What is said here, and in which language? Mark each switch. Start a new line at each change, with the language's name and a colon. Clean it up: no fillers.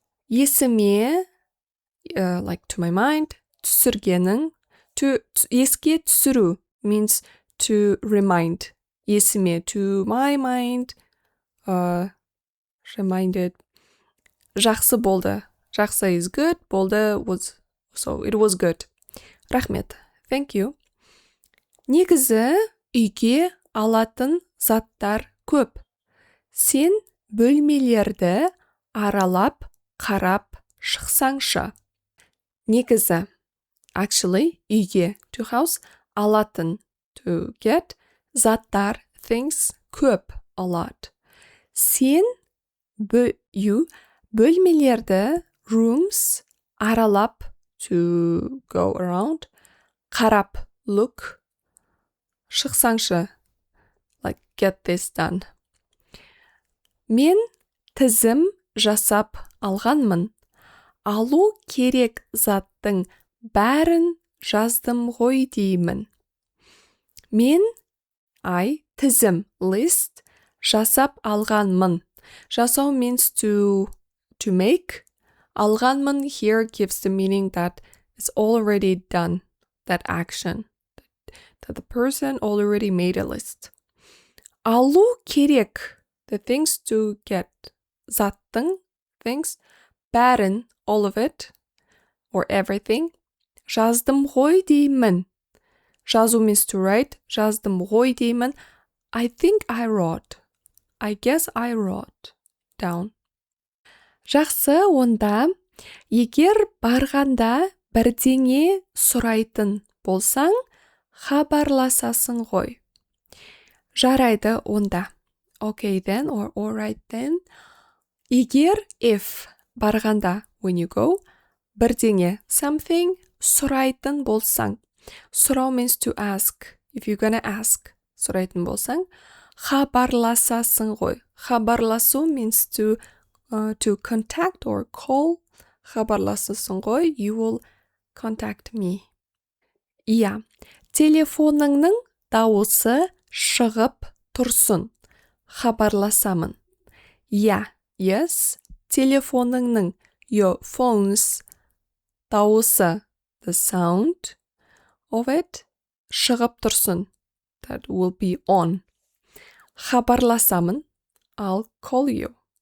English: Есіме, like to my mind, түсіргенің, еске түсіру means to remind. Есіме, to my mind, reminded. Жақсы болды. Жақсы is good, болды was, so it was good. Рахмет. Thank you.
Kazakh: Негізі үйге алатын заттар көп. Сен бөлмелерді аралап, қарап шықсаңшы.
English: Негізі, actually, үйге, to house, алатын, to get, заттар, things, көп, a lot. Сен, you, бөлмелерді, rooms, аралап, to go around, қарап, look, шықсаңшы, like get this done.
Kazakh: Мен тізім жасап алғанмын. Алу керек заттың бәрін жаздым ғой деймін. Мен, тізім, list, жасап алғанмын.
English: Жасау means to make. Алғанмын here gives the meaning that it's already done, that action. That the person already made a list. Алу керек, the things to get. Заттың, things, бәрін, all of it, or everything.
Kazakh: Жаздым ғой деймін.
English: Жазу means to write.
Kazakh: Жаздым ғой деймін.
English: I think I wrote. I guess I wrote down.
Kazakh: Жақсы, онда, егер барғанда бірдеңе сұрайтын болсаң, хабарласасың ғой. Жарайды, онда.
English: Okay then, or alright then.
Kazakh: Егер, if, барғанда, when you go, бірдеңе, something, сұрайтын болсаң.
English: Сұрау means to ask. If you're gonna ask,
Kazakh: сұрайтын болсаң, хабарласасың ғой.
English: Хабарласу means to contact or call.
Kazakh: Хабарласасың ғой,
English: you will contact me.
Kazakh: Иә, телефоныңның дауысы шығып тұрсын. Хабарласамын.
English: Иә, yes, телефоныңның, your phone's, дауысы, the sound of it, шығып тұрсын. That will be on. Хабарласамын, I'll call you.